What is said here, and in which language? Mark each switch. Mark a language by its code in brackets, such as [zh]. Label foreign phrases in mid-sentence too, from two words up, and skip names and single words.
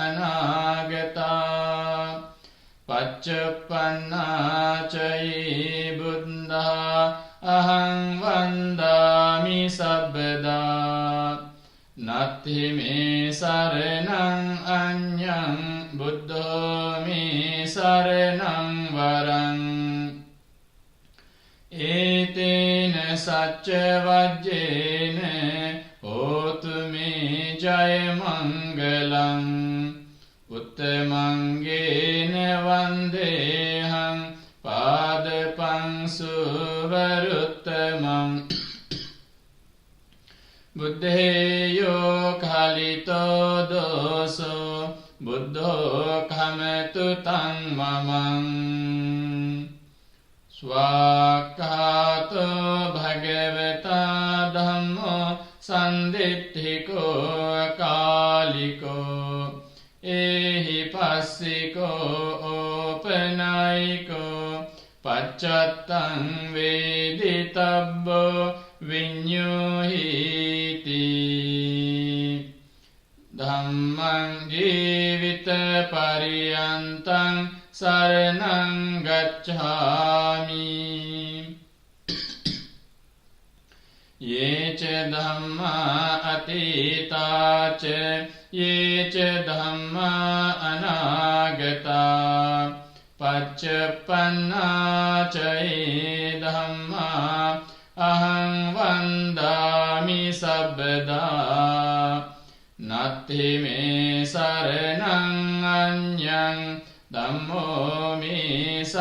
[pi] අනාගතා පච්චප්පන්නා ච යේ බුද්ධා අහං වන්දාමි සබ්බදා නත්ථි මේ සරණං අඤ්ඤං බුද්ධෝ මේ සරණං වරං ඒතේන සච්ච වජ්ජේන හෝතු මේ ජය මංගලං උත්තමංගේන වන්දේහං පාදපං සුවරුත්තමං බුද්ධේයෝ කලිතෝ දෝසෝ බුද්ධෝ කමතු තං මමං ස්වාක්ඛාතෝ භගවතා ධම්මෝ සන්දිට්ඨිකෝ කාලිකෝ එහි පස්සිකෝ ඕපනයිකෝ පච්චත්තං වේදිතබ්බෝ විඤ්ඤුහිති ධම්මං ජීවිත පරියන්තං සරණං ගච්ඡාමි යේච ධම්මා අතීතා ච යේච ධම්මා අනාගතා පච්චප්පන්නා ච යේ ධම්මා අහං වන්දාමි සබ්බදා නත්ථි මේ සරණං අඤ්ඤං ධම්මෝ මේ